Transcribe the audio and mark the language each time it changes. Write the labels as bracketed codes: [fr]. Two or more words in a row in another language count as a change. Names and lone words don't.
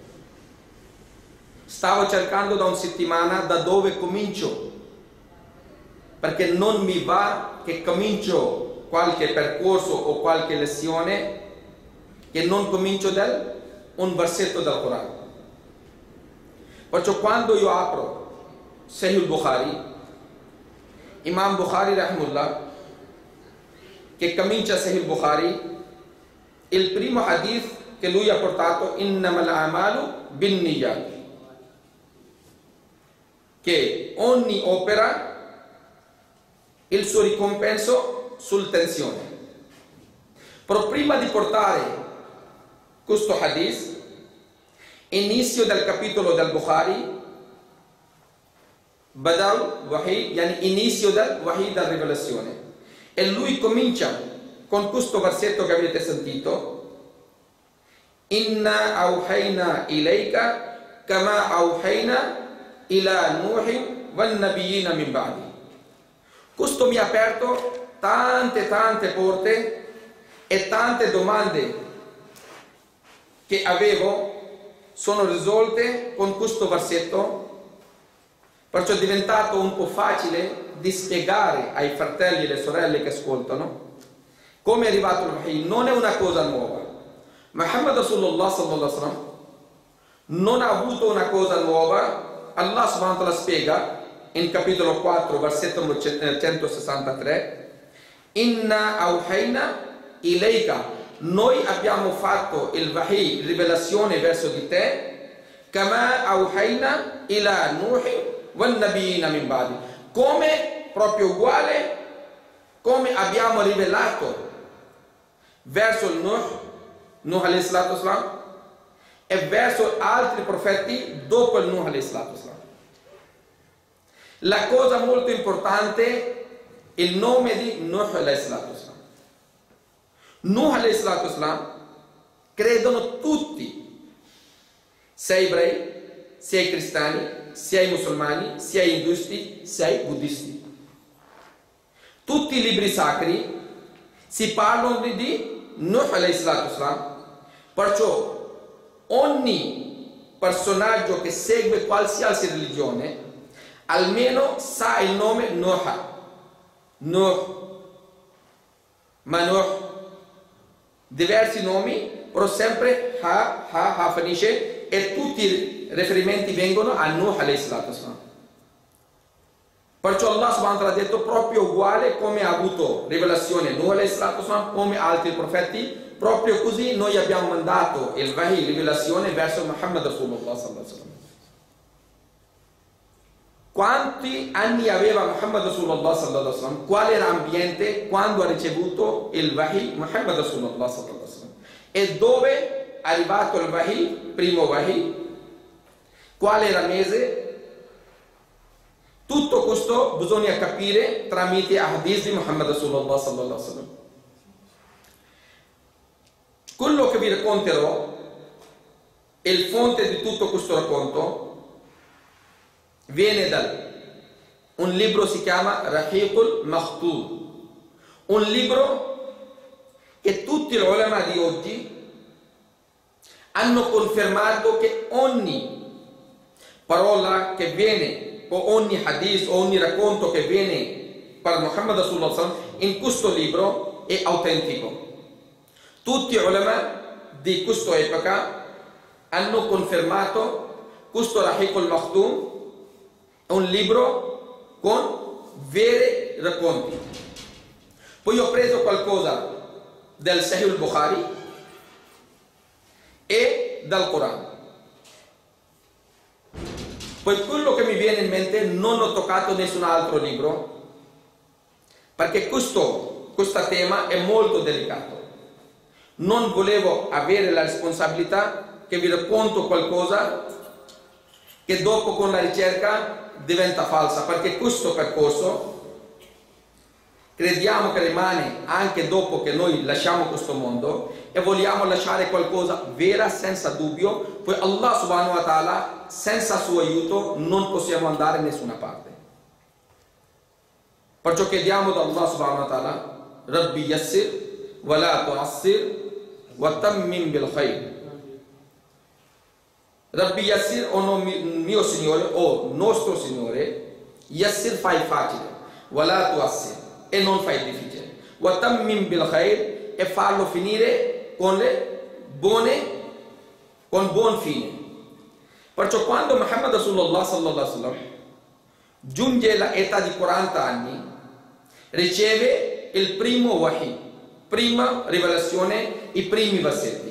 [it] Stavo cercando da una settimana da dove comincio, perché non mi va che comincio qualche percorso o qualche lezione che non comincio da un versetto del Corano. Perciò quando io apro Sahih al-Bukhari, Imam Bukhari rahimullah, che comincia Sahih al-Bukhari, il primo hadith che lui ha portato: [ar] إنما الأعمال بالنيات, [it] che ogni opera il suo ricompenso sul tensione. Però prima di portare questo hadith, inizio del capitolo del Bukhari, Badal Wahi, yani inizio del Wahi, della rivelazione, e lui comincia con questo versetto che avete sentito: [ar] إنا أوحينا إليك كما أوحينا إلى نوح والنبيين من بعد. [it] Questo mi ha aperto tante porte e tante domande che avevo sono risolte con questo versetto. Perciò è diventato un po' facile di spiegare ai fratelli e alle sorelle che ascoltano come è arrivato il Wahi. Non è una cosa nuova. Muhammad Rasulullah [ar] صلى الله عليه وسلم [it] non ha avuto una cosa nuova [ar] الله سبحانه وتعالى [it] spiega in capitolo 4, versetto 163, [ar] إنا أوحينا إليك, [it] noi abbiamo fatto il wahi, rivelazione verso di te, [ar] كما أوحينا إلى نوح والنبيين من بعد, [it] come proprio uguale come abbiamo rivelato verso il Nuh [ar] عليه الصلاة والسلام, [it] e verso altri profeti dopo il Nuh [ar] عليه الصلاة والسلام. [it] La cosa molto importante, il nome di Nuh [ar] عليه الصلاة والسلام. [it] Nuh [ar] عليه الصلاة والسلام [it] credono tutti, sia ebrei, sia cristiani, sia musulmani, sia induisti, sia buddisti. Tutti i libri sacri si parlano di Nuh [ar] عليه الصلاة والسلام, [it] perciò ogni personaggio che segue qualsiasi religione almeno sa il nome Nuh, Nuh, diversi nomi, però sempre ha finisce, e tutti i riferimenti vengono a Nuh [ar] عليه الصلاة والسلام. [it] Perciò [ar] الله سبحانه وتعالى [it] ha detto proprio uguale come ha avuto rivelazione Nuh [ar] عليه الصلاة والسلام, [it] come altri profeti, proprio così noi abbiamo mandato il wahi, rivelazione verso Muhammad Rasulullah [ar] صلى الله عليه وسلم. [it] Quanti anni aveva Muhammad Rasulullah [ar] صلى الله عليه وسلم? [it] Qual era l'ambiente quando ha ricevuto il wahi Muhammad Rasulullah [ar] صلى الله عليه وسلم? [it] E dove è arrivato il wahi, primo wahi? Qual era il mese? Tutto questo bisogna capire tramite hadith di Muhammad Rasulullah [ar] صلى الله عليه وسلم. [it] Quello che vi racconterò, il fonte di tutto questo racconto, viene da un libro, si chiama Rahiqul Makhtub, un libro che tutti gli ulama di oggi hanno confermato che ogni parola che viene, o ogni hadith, o ogni racconto che viene per Muhammad [ar] صلى الله عليه وسلم [it] in questo libro è autentico. Tutti gli ulama di questa epoca hanno confermato questo Rahiqul Makhtub, un libro con veri racconti. Poi ho preso qualcosa del Sahih al-Bukhari e dal Corano. Poi quello che mi viene in mente, non ho toccato nessun altro libro, perché questo tema è molto delicato. Non volevo avere la responsabilità che vi racconto qualcosa che dopo con la ricerca diventa falsa, perché questo percorso crediamo che rimane anche dopo che noi lasciamo questo mondo, e vogliamo lasciare qualcosa vera senza dubbio. Poi [ar] الله سبحانه وتعالى, [it] senza suo aiuto non possiamo andare da nessuna parte. Perciò chiediamo da [ar] الله سبحانه وتعالى, رب يسر ولا تعسر وتمم بالخير. رب يسر, [it] o mio Signore, o nostro Signore, Yassir fai facile, [ar] ولا تعسر, [it] e non fai difficile, [ar] وتمم بالخير, [it] e farlo finire con buon fine. Perciò quando Muhammad Rasulullah [ar] صلى الله عليه وسلم [it] giunge all'età di 40 anni, riceve il primo wahi, prima rivelazione, i primi versetti.